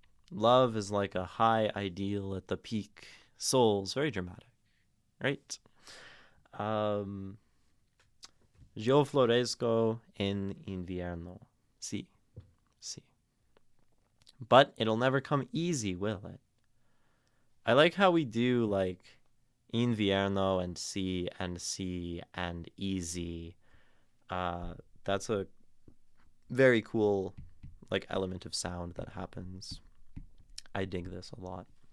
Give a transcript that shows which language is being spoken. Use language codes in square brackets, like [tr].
[en] Love is like a high ideal at the peak. Souls, very dramatic, right? [es] Yo florezco en invierno. Sí, sí. [en] But it'll never come easy, will it? I like how we do like invierno and C and easy. That's a very cool like element of sound that happens. I dig this a lot.